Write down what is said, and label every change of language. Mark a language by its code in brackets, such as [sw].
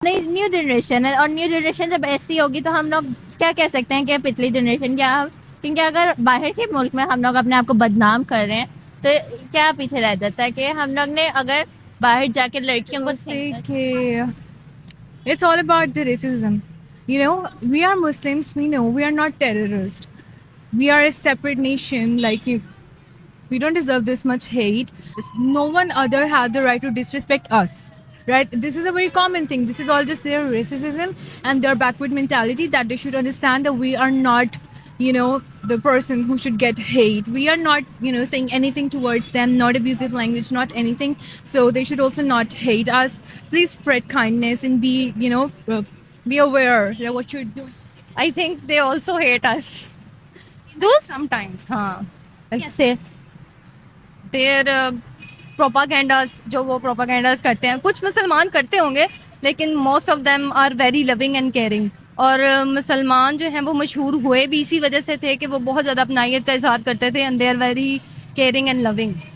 [ur] New generation ہے، اور new generation جب ایسی ہوگی تو ہم لوگ کیا کہہ سکتے ہیں کہ پچھلی جنریشن کیا، کیونکہ اگر باہر کے ملک میں ہم لوگ اپنے آپ کو بدنام کر رہے ہیں تو کیا پیچھے رہ جاتا ہے کہ ہم لوگ نے اگر باہر جا کے لڑکیوں کو [en] say [ur] کہ [en] it's all about the racism. You know, we are Muslims, we know we are not terrorists. We are a separate nation, like we don't deserve this much hate. No one other had the right to disrespect us. Right? This is a very common thing. This is all just their racism and their backward mentality that they should understand that we are not, the person who should get hate. We are not, saying anything towards them, not abusive language, not anything. So they should also not hate us. Please spread kindness and be, be aware that what you're doing. I think they also hate us. Sometimes, [ur] کیسے [en] their propagandas, [ur] جو وہ propagandas کرتے ہیں، کچھ مسلمان کرتے ہوں گے لیکن [en] Most of them are very loving and caring. [ur] اور مسلمان جو ہیں وہ مشہور ہوئے بھی اسی وجہ سے تھے کہ وہ بہت زیادہ اپنائیت کا اظہار کرتے تھے [en] And they are very caring and loving.